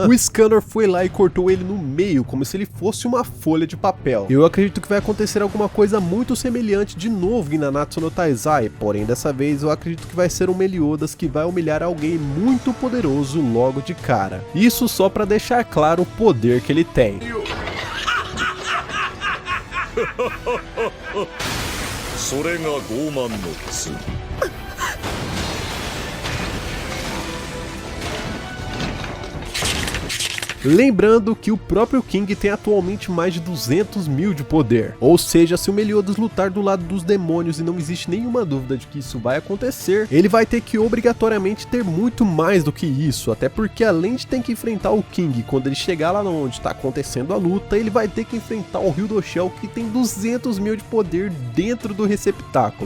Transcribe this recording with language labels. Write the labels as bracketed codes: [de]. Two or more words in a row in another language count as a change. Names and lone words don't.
[pt] O Escanor foi lá e cortou ele no meio, como se ele fosse uma folha de papel. Eu acredito que vai acontecer alguma coisa muito semelhante de novo em Nanatsu no Taizai, porém dessa vez eu acredito que vai ser um Meliodas que vai humilhar alguém muito poderoso logo de cara. Isso só pra deixar claro o poder que ele tem. [ja] それが傲慢の罪。 [pt] Lembrando que o próprio King tem atualmente mais de 200 mil de poder, ou seja, se o Meliodas lutar do lado dos demônios, e não existe nenhuma dúvida de que isso vai acontecer, ele vai ter que obrigatoriamente ter muito mais do que isso, até porque além de ter que enfrentar o King, quando ele chegar lá onde está acontecendo a luta, ele vai ter que enfrentar o Hyudoshell, que tem 200 mil de poder dentro do receptáculo.